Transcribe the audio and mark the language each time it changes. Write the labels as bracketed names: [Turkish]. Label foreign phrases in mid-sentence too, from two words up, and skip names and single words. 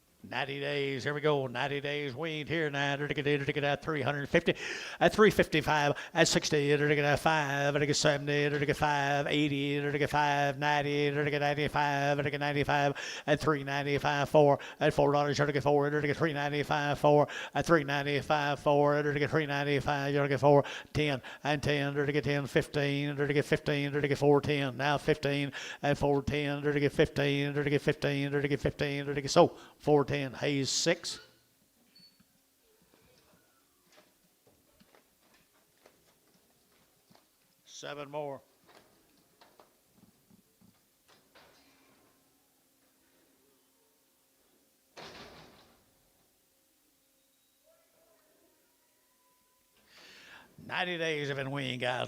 [English] 90 days. Here we go. 90 days weaned here now. 350. At 355. At 60. At 5. At 70. At 5. 80. At 5. 90. At 95. At 95. At 395. 4. At $4. At 4. At 395. 4. At 395. 4. At 395. At 4. 10. And 10. At 10. 15. At 15. At 410. Now 15. At 410. At 15. At 15. At 15. At so 410. Hayes 6. Seven more. $90 days have been weaned, guys.